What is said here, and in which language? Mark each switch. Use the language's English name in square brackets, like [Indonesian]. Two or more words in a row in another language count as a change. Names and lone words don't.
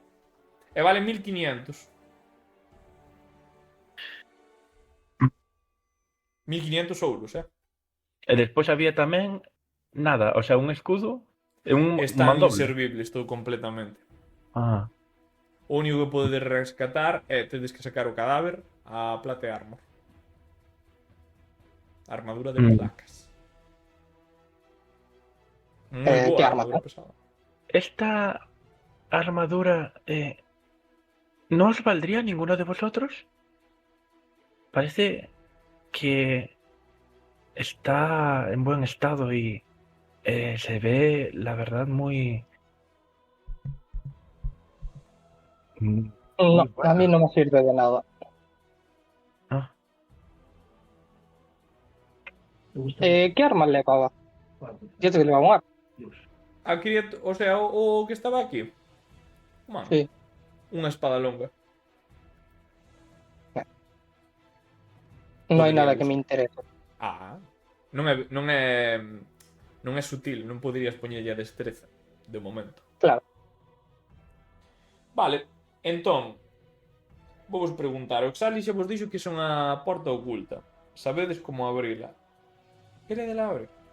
[Galician] E vale 1500. 1500 euros, E despois había tamén nada, [Spanish] o sea, [Galician] un escudo e un Está mandoble. inservible, estou completamente. Ah, O único que podedes rescatar é tedes que sacar o cadáver a [English] plate armor. [Galician] Armadura de placas. Moi boa que armadura arma? pesada. [Spanish] esta armadura ¿no os valdría ninguno de vosotros? Parece que está en buen estado y se ve, la verdad, muy... No, buena. a mí no me sirve de nada. Ah. ¿Qué armas le pagaba? Yo te digo, un arma. [Galician] Aquí, [Spanish] o sea, [Galician] o que estaba aquí. Mano, Sí. unha espada longa. [Spanish] No hay Podría nada que ser. me interese. [Galician] Non é sutil, non poderías poñerlle a destreza de momento. Claro. Vale, entón Vou vos preguntar. O Xali xa vos dixo que é unha porta oculta. Sabedes como abrila. Queredela abre?